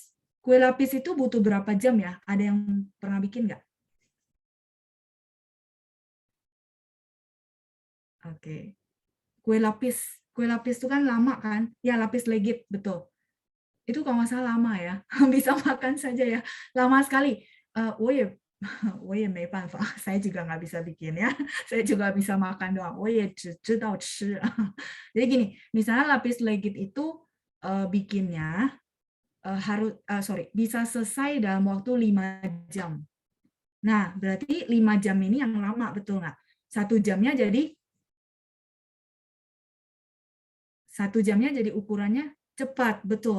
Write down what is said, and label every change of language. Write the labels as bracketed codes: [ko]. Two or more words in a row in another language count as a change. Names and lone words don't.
[id] Kue lapis itu butuh berapa jam ya? Ada yang pernah bikin nggak? Oke. Kue lapis itu kan lama kan? Ya, lapis legit, betul. Itu kalau nggak salah lama ya. Bisa makan saja ya. Lama sekali. [zh] 我也没办法, [id] saya juga nggak bisa bikin ya. Saya juga bisa makan doang. [zh] 我也只知道吃. [id] Jadi gini, misalnya lapis legit itu bikinnya bisa selesai dalam waktu 5 jam. Nah, berarti 5 jam ini yang lama, betul nggak? 1 jamnya jadi ukurannya cepat, betul.